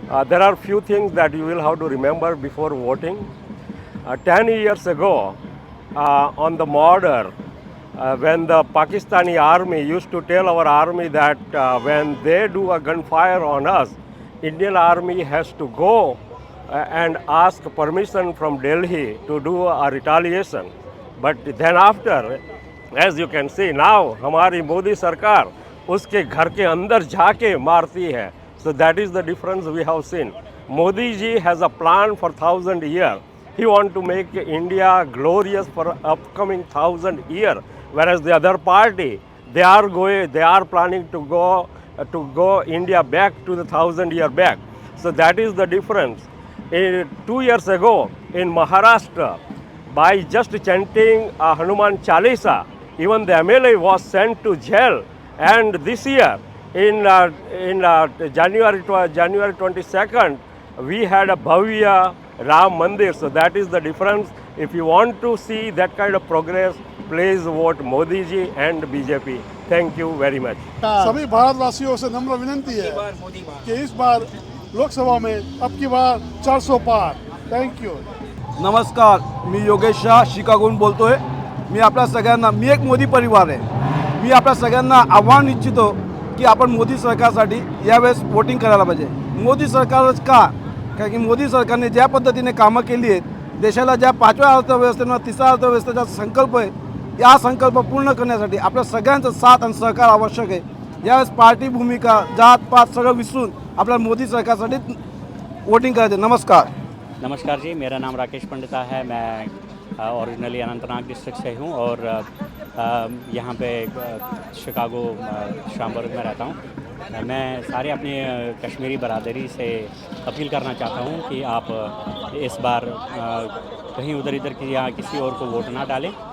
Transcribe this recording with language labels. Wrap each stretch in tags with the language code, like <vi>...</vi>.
<en>There are few things that you will have to remember before voting. 10 years ago, on the border, when the Pakistani army used to tell our army that when they do a gunfire on us, Indian army has to go and ask permission from Delhi to do a retaliation. But then after, as you can see now,</en> <hi>हमारी मोदी सरकार उसके घर के अंदर जाके मारती है.</hi> <en>So that is the difference we have seen. Modi ji has a plan for 1,000 years. He want to make India glorious for upcoming 1,000 years. Whereas the other party, they are planning to go India back to the 1,000 year back. So that is the difference. 2 years ago in Maharashtra, by just chanting Hanuman Chalisa, even the MLA was sent to jail. And this year, in January 22nd, we had a Bhavya Ram Mandir. So that is the difference. If you want to see that kind of progress, please vote Modi ji and BJP. Thank you very much.</en> <hi>सभी भारतवासियों से नम्र विनंती है कि इस बार लोकसभा में अब की बार 400 पार. Thank you.</hi> <mr>नमस्कार, मी योगेश शाह शिकागोहून बोलतोय. मी आपल्या सगळ्यांना, मी एक मोदी परिवार आहे. मी आपल्या सगळ्यांना आव्हान इच्छितो की आपण मोदी सरकारसाठी यावेळेस वोटिंग करायला पाहिजे. मोदी सरकारच का? कारण की मोदी सरकारने ज्या पद्धतीने कामं केली आहेत, देशाला ज्या 5व्या अर्थव्यवस्थेनं 3रा अर्थव्यवस्थेचा संकल्प आहे, या संकल्प पूर्ण करण्यासाठी आपल्या सगळ्यांचं साथ आणि सहकार आवश्यक आहे. यावेळेस पार्टी भूमिका, जात पात सगळं विसरून आपल्याला मोदी सरकारसाठी वोटिंग करायचं. नमस्कार.</mr> <hi>नमस्कार जी, मेरा नाम राकेश पंडिता है. मैं ओरिजिनली अनंतनाग डिस्ट्रिक्ट से हूँ और यहाँ पे शिकागो शामबर्ग में रहता हूँ. मैं सारे अपनी कश्मीरी बरादरी से अपील करना चाहता हूँ कि आप इस बार कहीं उधर इधर की या किसी और को वोट ना डालें.</hi>